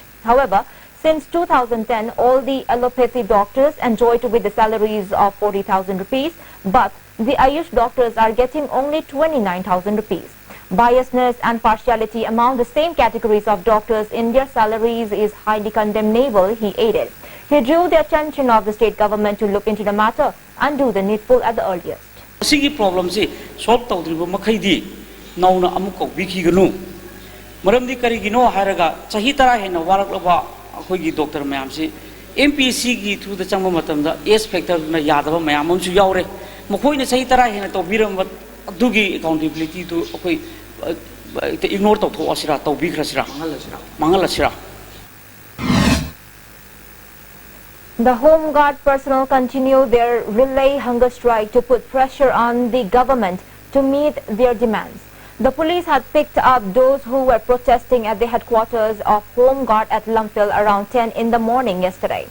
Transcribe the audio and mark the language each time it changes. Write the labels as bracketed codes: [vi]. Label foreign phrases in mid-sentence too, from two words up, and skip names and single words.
[en] However, since 2010, all the allopathy doctors enjoyed with the salaries of 40,000 rupees, but the Ayush doctors are getting only 29,000 rupees. Biasness and partiality among the same categories of doctors in their salaries is highly condemnable, he added. He drew the attention of the state government to look into the matter and do the needful at the earliest. [mni] Sigi problem si solve tawdriba makhaidi nauna amuk biki ganu maramdi karigino haraga chahi tara hena waraklaba akhoi doctor mayam si MPC gi [en] through the [mni] changma matamda [en] S factor [mni] na yadaba mayam amsu yaure makhoi na chahi tara hena to biram ꯑꯗꯨꯒꯤ accountability ꯗꯨ ꯑꯩꯈꯣꯏ ignore ꯇꯧꯊꯣꯛꯑꯁꯤꯔꯥ ꯇꯧꯕꯤꯈ꯭ꯔꯁꯤꯔꯥ ꯃꯥꯡꯍꯜꯂꯁꯤꯔꯥ. [en] The Home Guard personnel continue their relay hunger strike to put pressure on the government to meet their demands. The police had picked up those who were protesting at the headquarters of Home Guard at Lungpil around 10 in the morning yesterday.